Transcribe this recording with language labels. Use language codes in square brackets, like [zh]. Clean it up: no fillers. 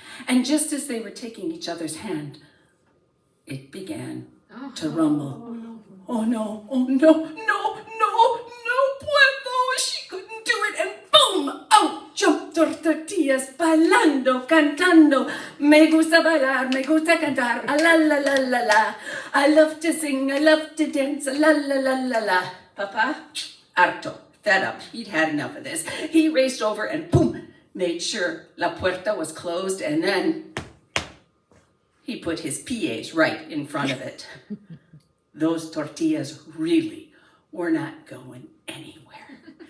[en] And just as they were taking each other's hand, it began to rumble. [es] Oh no, oh no, no, no, no puedo. [en] She couldn't do it, and boom, out jumped tortillas, [es] bailando, cantando. Me gusta bailar, me gusta cantar, a la la la la la. [en] I love to sing, I love to dance, a la la la la la. Papa, harto, fed up, he'd had enough of this. He raced over and boom, made sure [es] la puerta [en] was closed, and then he put his pies right in front of it. Those tortillas really were not going anywhere.